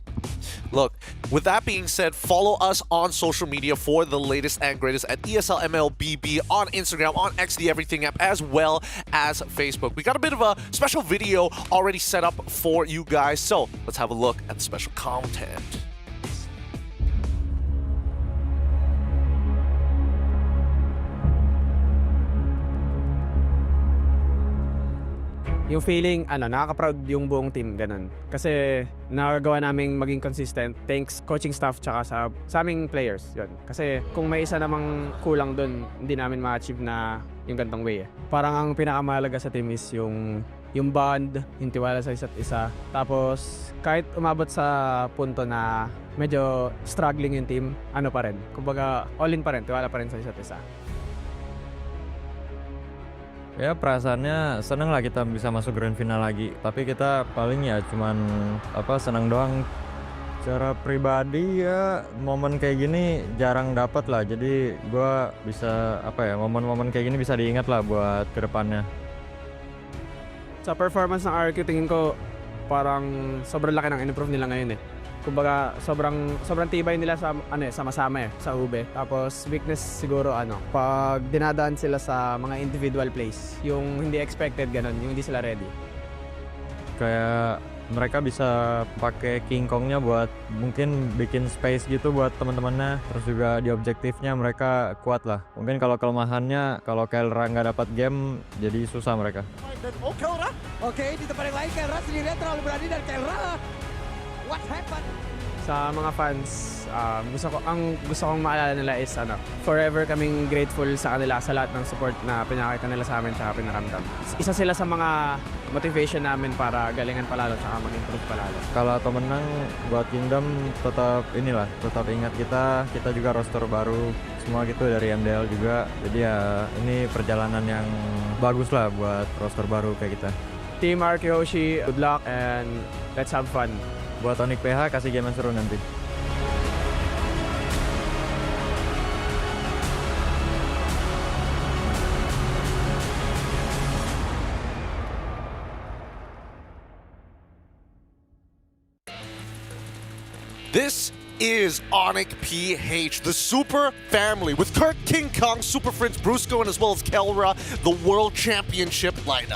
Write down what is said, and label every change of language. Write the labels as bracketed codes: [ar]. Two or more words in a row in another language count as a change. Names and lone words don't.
[en] Look, with that being said, follow us on social media for the latest and greatest at ESL MLBB on Instagram, on X, the Everything app, as well as Facebook. We got a bit of a special video already set up for you guys, so let's have a look at the special content. [tl] Yung feeling, nakaka-proud yung buong team, ganun. Kasi nagagawa naming maging [en] consistent thanks coaching staff [tl] tsaka sa aming players. Yun. Kasi kung may isa namang kulang dun, hindi namin ma-achieve na yung gantong way. Parang ang pinakamahalaga sa team is yung yung bond, yung tiwala sa isa't isa. Tapos kahit umabot sa punto na medyo struggling yung team, ano pa rin. Kumbaga [en] all in [tl] pa rin, tiwala pa rin sa isa't isa. [id] Ya perasaannya seneng lah kita bisa masuk [en] grand final [id] lagi. Tapi kita paling ya cuman senang doang. Secara pribadi ya momen kayak gini jarang dapat lah. Jadi gua bisa momen-momen kayak gini bisa diingat lah buat kedepannya. [tl] Sa performance ng RQ, tingin ko parang sobrang laki ng in-improve nila ngayon eh. Kumbaga sobrang tibay nila sa sama-sama sa ube. Tapos weakness siguro pag dinadaan sila sa mga [en] individual plays, [tl] yung hindi expected ganun, yung hindi sila ready. [id] Kayak mereka bisa pakai King Kongnya buat mungkin bikin space gitu buat teman-temannya. Terus juga di objektifnya mereka kuat lah. Mungkin kalau kelemahannya kalau Kelra nggak dapat game jadi susah mereka. Oke, di tempat yang lain Kelra sendirian terlalu berani dan Kelra. [en] What happened? [tl] Sa mga fans, gusto kong maalala nila is forever kaming grateful sa kanila sa lahat ng support na pinakita nila sa amin at pinaramdam. Isa sila sa mga motivation namin para galingan palalo at mag-improve palalo. [id] Kalau atau menang buat Kingdom tetap ingat kita juga roster baru semua gitu dari MDL juga. Jadi ya ini perjalanan yang bagus lah buat roster baru kayak kita. [en] Team RQ Hoshi, good luck and let's have fun. [id] Buat Onyx PH kasih game yang seru nanti. [en] This is Onyx PH, the super family, with Kurt King Kong, Super Prince Brusco, and as well as Kelra, the World Championship lineup.